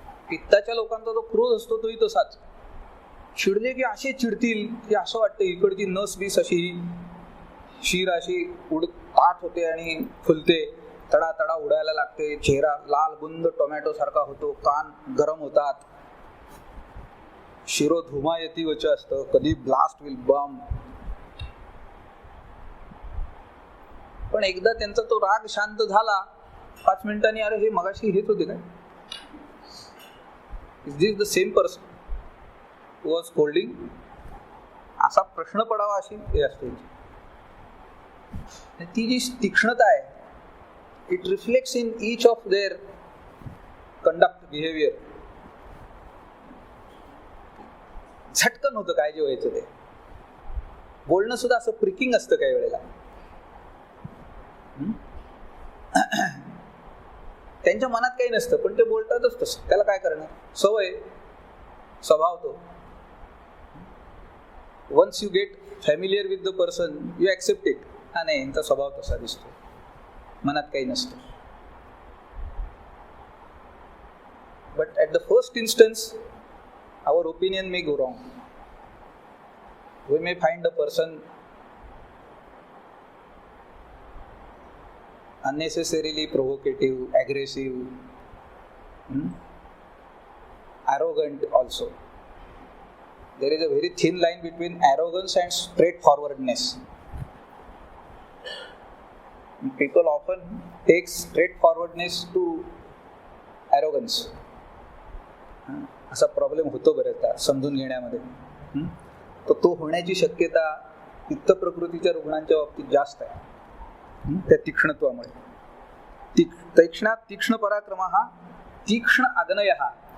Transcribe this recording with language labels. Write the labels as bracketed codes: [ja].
[mr] पित्ताच्या लोकांचा जो क्रोध असतो तोही तसाच. चिडले की असे चिडतील की असं वाटतं इकडची नस बीस अशी शीर अशी ताट होते आणि फुलते, तडा तडा उडायला लागते, चेहरा लाल बुंद टोमॅटो सारखा होतो, कान गरम होतात, शिरो धुमायती असतं, कधी ब्लास्ट विल बम. पण एकदा त्यांचा तो राग शांत झाला 5 मिनिटांनी, अरे हे मगाशी हेच होते काय? [en] Is this the same person who was scolding? [mr] असा प्रश्न पडावा अशी हे असते. ती जी तीक्ष्णता आहे, [en] It reflects in each of their conduct behaviour. [mr] झटकन होतं काय जे व्हायचं ते. बोलणं सुद्धा असं प्रिकिंग असतं काही वेळेला. त्यांच्या मनात काही नसतं, पण ते बोलतातच तसं. त्याला काय करणार, सवय, स्वभाव तो. [en] Once you get familiar with the person you accept it. [mr] हा नाही, यांचा स्वभाव तसा दिसतो, मनात काही नसतं. [en] But at the first instance our opinion may go wrong. We may find a person unnecessarily provocative, aggressive, arrogant also. There is a very thin line between arrogance and straightforwardness. People often take straightforwardness to arrogance. [mr] असा problem होतो बरेचदा समजून घेण्यामध्ये. तर तो होण्याची शक्यता पित्त प्रकृतीच्या रुग्णांच्या बाबतीत जास्त आहे, त्या तीक्ष्णत्वामुळे. तीक्ष्ण पराक्रम हा तीक्ष्ण आग्नय हा.